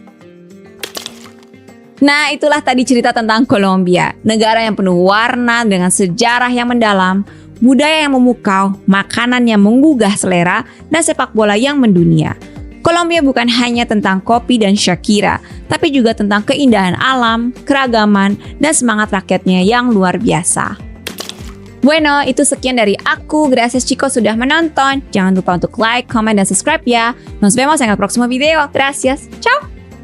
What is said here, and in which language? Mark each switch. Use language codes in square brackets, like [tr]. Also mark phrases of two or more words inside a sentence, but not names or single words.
[id] Nah, itulah tadi cerita tentang Kolombia, negara yang penuh warna dengan sejarah yang mendalam, budaya yang memukau, makanan yang menggugah selera, dan sepak bola yang mendunia. Kolombia bukan hanya tentang kopi dan Shakira, tapi juga tentang keindahan alam, keragaman, dan semangat rakyatnya yang luar biasa. Bueno, itu sekian dari aku. [es] Gracias chicos [id] sudah menonton. Jangan lupa untuk like, comment, dan subscribe ya. [es] Nos vemos en el próximo video. Gracias. Ciao!